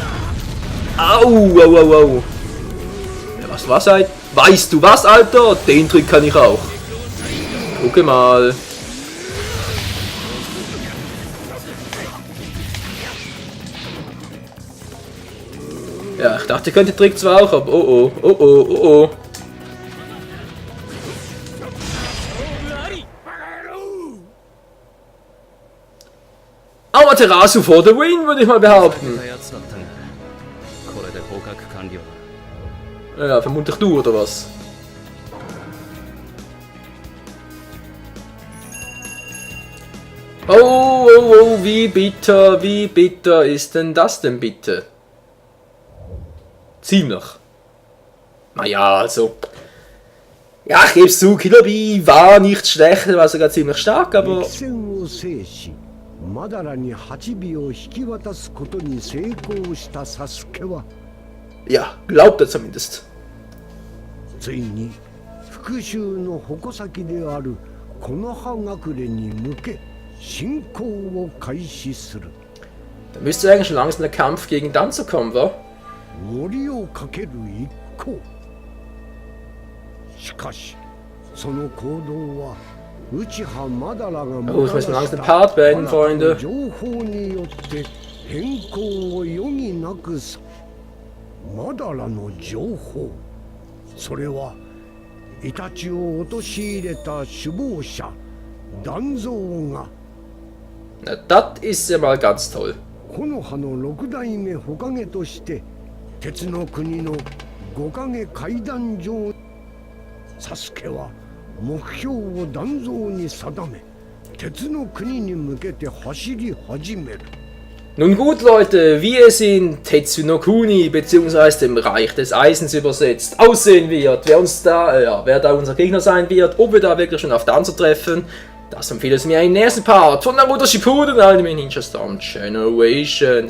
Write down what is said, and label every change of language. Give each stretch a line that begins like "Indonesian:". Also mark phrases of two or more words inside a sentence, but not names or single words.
German: Au, au, au, au. Ja, was halt? Weißt du was, Alter? Den Trick kann ich auch. Gucke mal. Ja, ich dachte, ich könnte den Trick zwar auch, aber oh oh, oh oh, oh oh.
English: Amaterasu for the win,
German: würde ich mal behaupten. Ja, vermutlich du, oder was? Oh, oh, oh, wie bitter ist denn das denn bitte? Ziemlich. Naja, also... Ja, ich geb's zu, Killer Bee war nicht schlecht, er war sogar ziemlich stark, aber...
Japanese: マダラに8尾を引き渡すことに成功したサスケは
German: Ja, glaubt er zumindest.
Japanese: ついに復讐の矛先である木の葉隠れに向け進行を開始する
German: Da müsste eigentlich schon langsam der Kampf gegen Danzo kommen, wa?
Japanese: 森をかける一行しかしその行動は
German: Oh, ich muss langsam den Part beenden, Freunde.
Japanese: 変更を余儀なくさ。まだらの情報、それはイタチを陥れた首謀者団蔵が
German: Na, das ist ja mal ganz toll.
Japanese: 木の葉の六代目火影として鉄の国の五影階段上、サスケは目標を団蔵に定め鉄の国に向けて走り始める。
German: Nun gut, Leute, wie es in Tetsu no Kuni bzw. dem Reich des Eisens übersetzt aussehen wird, wer da unser Gegner sein wird, ob wir da wirklich schon auf Danzo treffen, das empfiehlt es mir im nächsten Part von Naruto Shippuden Anime Ninja Storm Generations.